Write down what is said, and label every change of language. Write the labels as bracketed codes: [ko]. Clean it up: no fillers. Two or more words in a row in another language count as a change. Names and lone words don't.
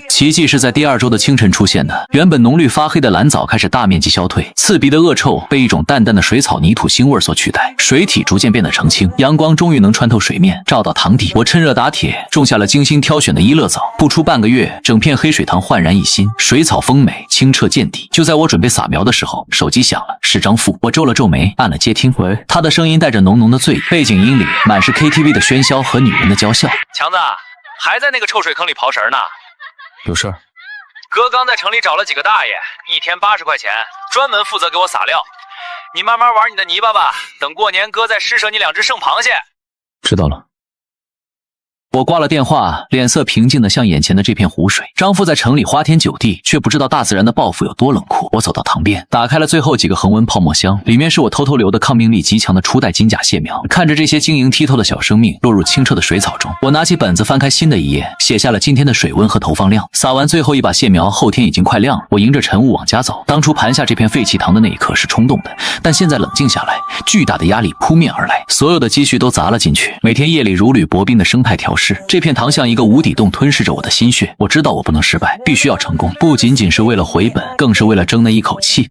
[zh] 奇蹟是在第2周的清晨出現的，原本濃綠發黑的藍藻開始大面積消退，刺鼻的惡臭被一種淡淡的水草泥土腥味所取代，水體逐漸變得澄清，陽光終於能穿透水面照到塘底。我趁熱打鐵種下了精心挑選的伊勒藻，不出半個月，整片黑水塘煥然一新，水草豐美，清澈見底。就在我準備撒苗的時候，手機響了，是張富。我皺了皺眉，按了接聽。喂，他的声音帶着濃濃的醉意，背景音裡滿是 KTV 的喧囂和女人的嬌笑。強子，還在那個臭水坑裡刨食呢？有事兒。哥剛在城裡找了幾個大爺，1天80塊錢，專門負責給我撒料。你慢慢玩你的泥巴吧，等过年哥再施舍你2只生螃蟹。知道了。我挂了電話，臉色平靜的像眼前的這片湖水。張父在城裡花天酒地，卻不知道大自然的報復有多冷酷。我走到塘邊，打開了最後幾個恆溫泡沫箱，裡面是我偷偷留的抗病力極強的初代金甲蟹苗。看着這些晶瑩剔透的小生命落入清澈的水草中，我拿起本子翻開新的一頁，寫下了今天的水溫和投放量。撒完最後一把蟹苗，後天已經快亮了。我迎着晨霧往家走。當初盤下這片廢棄塘的那一刻是衝動的，但現在冷靜下來，巨大的壓力撲面而來，所有的積蓄都砸了進去。每天夜裡如履薄冰的生態調試，這片塘像一個無底洞吞噬着我的心血。我知道我不能失敗，必須要成功，不僅僅是為了回本，更是為了爭那一口气。